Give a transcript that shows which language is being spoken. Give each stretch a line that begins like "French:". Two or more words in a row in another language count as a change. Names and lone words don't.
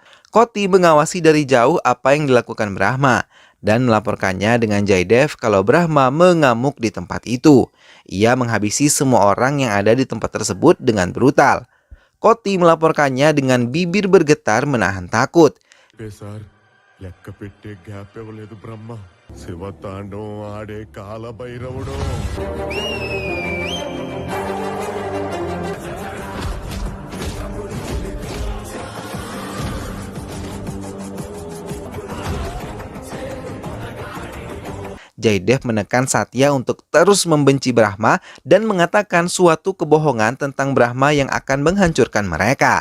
Indonesian: Koti mengawasi dari jauh apa yang dilakukan Brahma dan melaporkannya dengan Jaidev kalau Brahma mengamuk di tempat itu. Ia menghabisi semua orang yang ada di tempat tersebut dengan brutal. Koti melaporkannya dengan bibir bergetar menahan takut.
Telugu: సార్ లెక్క పెట్టే గ్యాప్ ఇవ్వలేదు బ్రహ్మ. శివ తాండవం ఆడే కాల భైరవుడు.
Indonesian: Jaidev menekan Satya untuk terus membenci Brahma dan mengatakan suatu kebohongan tentang Brahma yang akan menghancurkan mereka.